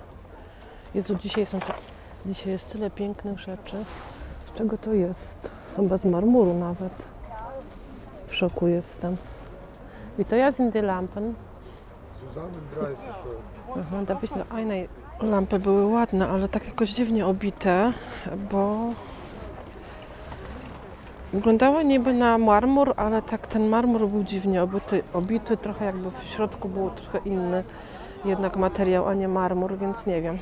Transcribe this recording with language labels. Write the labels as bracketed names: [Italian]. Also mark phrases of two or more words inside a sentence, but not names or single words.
[Polish] Jezu, dzisiaj jest tyle pięknych rzeczy. Z czego to jest? Chyba z marmuru nawet. W szoku jestem. [German] Wie teuer sind die Lampen? zusammen 30 Euro. [Polish] Aha, da byś eine lampy były ładne, ale tak jakoś dziwnie obite, bo wyglądały niby na marmur, ale tak ten marmur był dziwnie obity trochę jakby w środku był trochę inny jednak materiał, a nie marmur, więc nie wiem.